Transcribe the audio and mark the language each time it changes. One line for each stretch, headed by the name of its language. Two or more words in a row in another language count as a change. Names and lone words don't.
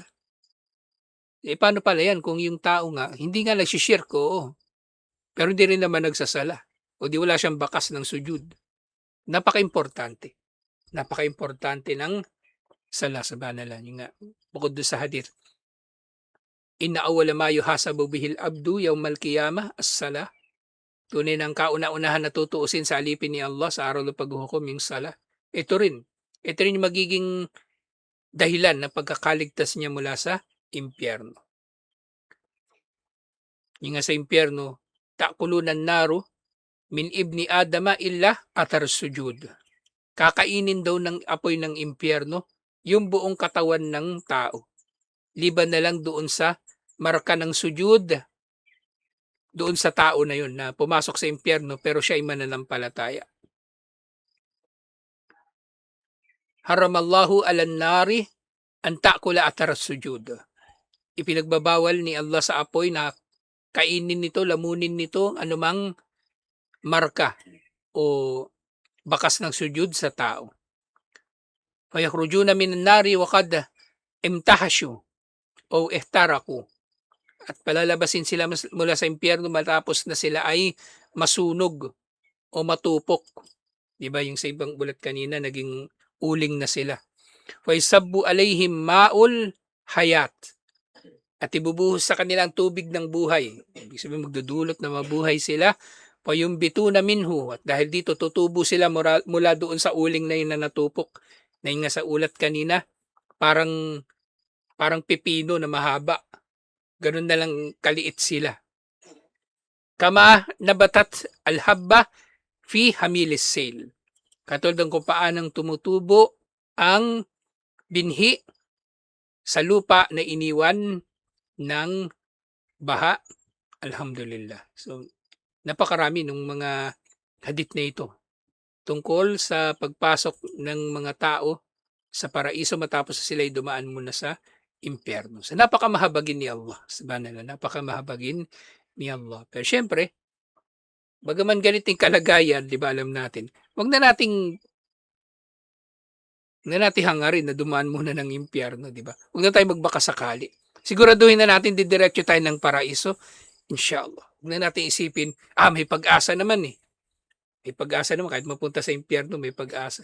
Filipino: Paano pala yan kung yung tao nga, hindi nga nagsishirk, oo. Pero hindi rin naman nagsasala. O di wala siyang bakas ng sujud. Napaka-importante. Napaka-importante ng sala sa banalan. Yung nga, bukod doon sa hadith.
Arabic: إن أول ما يحاسب به العبد يوم القيامة الصلاة.
Filipino: Tunay ng kauna-unahan na tutuusin sa alipin ni Allah sa araw ng paghuhukom yung sala. Ito rin yung magiging dahilan na pagkakaligtas niya mula sa impyerno. Yung nga sa impyerno,
Arabic: تأكل النار من ابن آدم إلا أثر السجود.
Filipino: Kakainin daw ng apoy ng impyerno yung buong katawan ng tao. Liban na lang doon sa marka ng sujud, doon sa tao na yun na pumasok sa impyerno pero siya ay mananampalataya.
Arabic: حرم الله على النار أن تأكل أثر السجود.
Filipino: Ipinagbabawal ni Allah sa apoy na kainin nito, lamunin nito anumang marka o bakas ng sujud sa tao.
Arabic: فيخرجون من النار وقد امتحشوا أو احترقوا.
Filipino: At palalabasin sila mula sa impyerno matapos na sila ay masunog o matupok. 'Di ba yung sa ibang ulat kanina naging uling na sila.
Arabic: فيصب عليهم ماء الحياة.
Filipino: At ibubuhos sa kanila ang tubig ng buhay. Ibig sabihin magdudulot na mabuhay sila.
Arabic: فينبتون منه.
Filipino: At dahil dito tutubo sila mula doon sa uling na yun na natupok. Na yun nga sa ulat kanina, parang pipino na mahaba. Ganun na lang kaliit sila.
Arabic: كما تنبت الحبة في حميل السيل.
Filipino: Katulad ng kung paanong tumutubo ang binhi sa lupa na iniwan ng baha. Alhamdulillah. So, napakarami ng mga hadith na ito tungkol sa pagpasok ng mga tao sa paraiso matapos sila'y dumaan muna sa impyerno. So, napakamahabagin ni Allah. Subhanallah, napakamahabagin ni Allah. Pero syempre, bagaman ganitong kalagayan, di ba alam natin, wag na nating hangarin na dumaan muna ng impyerno, di ba? Huwag na tayo magbakasakali. Siguraduhin na natin didiretso tayo ng paraiso, inshallah. Huwag na natin isipin, may pag-asa naman eh. May pag-asa naman, kahit mapunta sa impyerno, may pag-asa.